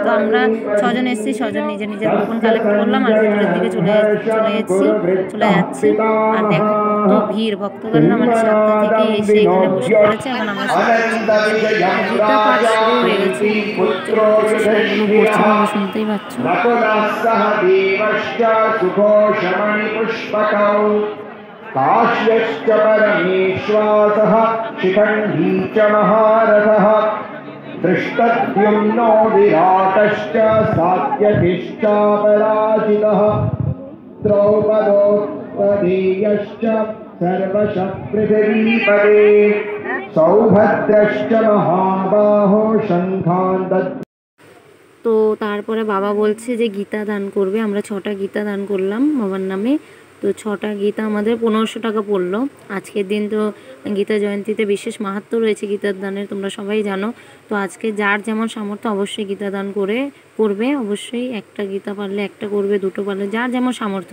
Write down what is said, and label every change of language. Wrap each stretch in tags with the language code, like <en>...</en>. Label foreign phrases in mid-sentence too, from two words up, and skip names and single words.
<bn>তো আমরা 6জন এসেছি, 6জন নিজের নিজের কুপন কালেক্ট করলাম আর ভিতরের দিকে চলে যাচ্ছি। আর দেখো কত ভিড়, ভক্তগণরা মানে 7টা থেকে এসে এখানে বসে পড়েছে। এখন আমরা গীতা পাঠ শুরু হয়ে গেছে, শুনতেই পাচ্ছ।</bn> <sa>काश्यश्च परमेश्वासः शिखण्डी च महारथः दृष्टद्युम्नो विराटश्च सात्यकिश्चापराजितः द्रौपदोत्पदेयश्च सर्वशः पृथिवीपते सौभद्रश्च महाबाहो शङ्खान् दद्।</sa> <bn>তো তারপরে বাবা বলছে যে গীতা দান করবে, আমরা 6টা গীতা দান করলাম বাবার নামে। তো 6টা গীতা আমাদের 1500 টাকা পড়লো। আজকের দিন তো গীতা জয়ন্তীতে বিশেষ মাহাত্ম্য রয়েছে গীতার দানের, তোমরা সবাই জানো। তো আজকে যার যেমন সামর্থ্য অবশ্যই গীতা দান করবে, অবশ্যই একটা গীতা পারলে একটা করবে, দুটো পারলে যার যেমন সামর্থ্য।</bn>